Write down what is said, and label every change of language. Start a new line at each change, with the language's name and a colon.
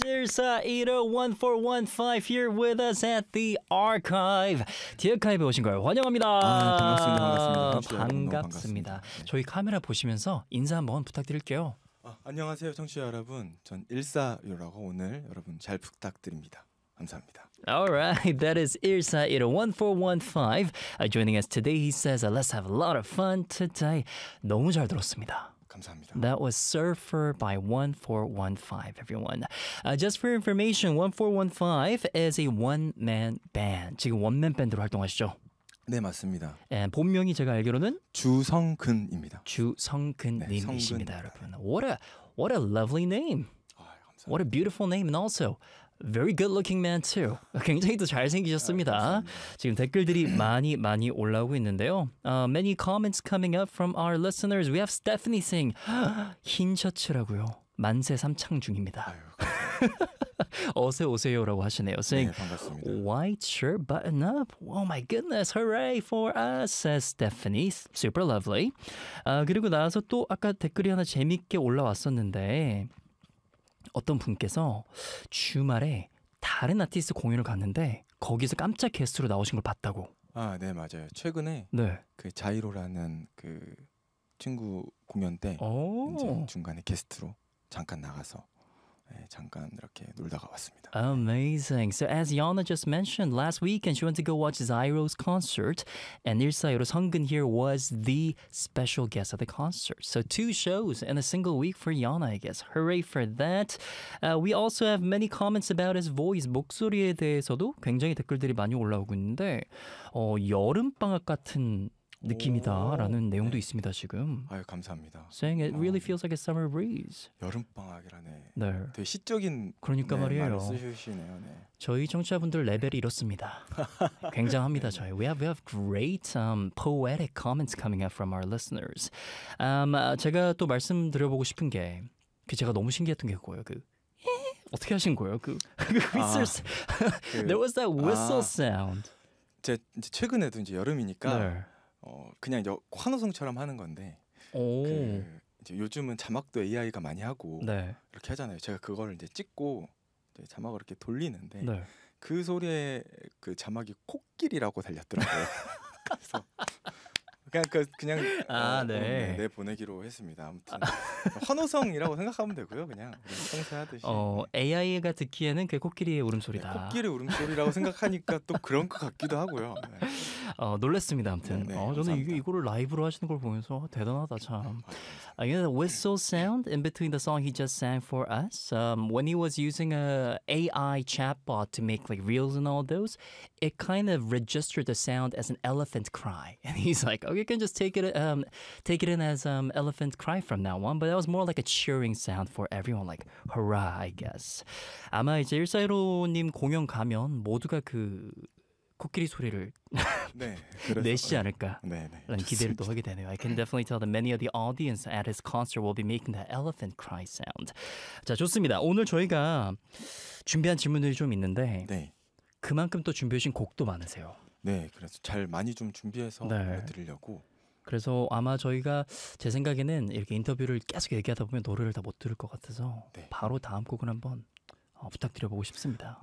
English: Here's Edo1415 here with us at the archive.
Korean: 디아카이브에 오신 걸 환영합니다. 반갑습니다. 저희 카메라 보시면서 인사 한번 부탁드릴게요. 안녕하세요, 청취자 여러분. 전 일사유라고 오늘 여러분 잘 부탁드립니다. 감사합니다.
English: All right, that is Irsa at 1415 joining us today. He says, "Let's have a lot of fun today." 너무 잘 들었습니다.
Korean: 감사합니다.
English: That was Surfer by 1415, everyone. Just for information, 1415 is a one-man band.
Korean: 지금 원맨 밴드로 활동하시죠? 네, 맞습니다. And 본명이 제가 알기로는 주성근입니다. 주성근님이십니다, 네, 여러분.
English: What a lovely name.
Korean: 감사합니다.
English: What a beautiful name, and also very good looking man too.
Korean: 굉장히 또 잘생기셨습니다. 지금 댓글들이 많이 많이 올라오고 있는데요.
English: Many comments coming up from our listeners. We have Stephanie saying, 흰 셔츠라고요.
Korean: 만세 삼창 중입니다. 어서 오세요라고 하시네요.
English: Saying,
Korean: 네, 반갑습니다.
English: White shirt button up. Oh my goodness. Hooray for us, says Stephanie. Super lovely.
Korean: 그리고 나서 또 아까 댓글이 하나 재밌게 올라왔었는데 어떤 분께서 주말에 다른 아티스트 공연을 갔는데 거기서 깜짝 게스트로 나오신 걸 봤다고. 아, 네, 맞아요. 최근에 네. 그 자이로라는 그 친구 공연 때 이제 중간에 게스트로 잠깐 나가서 네, 잠깐 이렇게 놀다가 왔습니다.
English: Amazing. So as Yana just mentioned last weekend, she went to go watch Zyro's concert, and Irsa 성근 here was the special guest of the concert. So two shows in a single week for Yana, I guess. Hooray for that. We also have many comments about his voice.
Korean: 목소리에 대해서도 굉장히 댓글들이 많이 올라오고 있는데 여름 방학 같은 느낌이다라는 오, 내용도 네. 있습니다 지금. 아유 감사합니다.
English: Saying it really feels like a summer breeze.
Korean: 여름 방학이라네. 네. 되게 시적인 그러니까 네, 말이에요. 말을 쓰시네요. 네. 저희 청취자분들 레벨이 이렇습니다. 굉장합니다 저희.
English: We have great poetic comments coming up from our listeners.
Korean: 제가 또 말씀드려보고 싶은 게 그 제가 너무 신기했던 게 그거예요. 그 어떻게 하신 거예요? 그 whistle. 그, There was that whistle sound. 제 이제 최근에도 이제 여름이니까. 네. 그냥 환호성처럼 하는 건데 오. 이제 요즘은 자막도 AI가 많이 하고 네. 이렇게 하잖아요. 제가 그걸 이제 찍고 이제 자막을 이렇게 돌리는데 네. 그 소리에 그 자막이 코끼리라고 달렸더라고요. 그래서 그냥 네. 네, 보내기로 했습니다. 아무튼 환호성이라고 생각하면 되고요. 그냥 평소하듯이 AI가 듣기에는 그게 코끼리의 울음소리다. 네, 코끼리 울음소리라고 생각하니까 또 그런 것 같기도 하고요. 네. 놀랬습니다. 아무튼 네, 저는 이거를 라이브로 하시는 걸 보면서 대단하다 참.
English: You know the whistle sound in between the song he just sang for us. When he was using a AI chatbot to make like reels and all those, it kind of registered the sound as an elephant cry. And he's like, "Oh, you can just take it in as elephant cry from now on." But that was more like a cheering sound for everyone, like hurrah, I guess.
Korean: 아마 이제 일사이로님 공연 가면 모두가 그 코끼리 소리를 네, 내시지 않을까 네, 네, 라는 기대를 또 하게 되네요.
English: I can definitely tell that many of the audience at his concert will be making the elephant cry sound.
Korean: 자, 좋습니다. 오늘 저희가 준비한 질문들이 좀 있는데 네. 그만큼 또 준비하신 곡도 많으세요. 네, 그래서 잘 많이 좀 준비해서 네. 드리려고. 그래서 아마 저희가 제 생각에는 이렇게 인터뷰를 계속 얘기하다 보면 노래를 다 못 들을 것 같아서 네. 바로 다음 곡을 한번 부탁드려보고 싶습니다.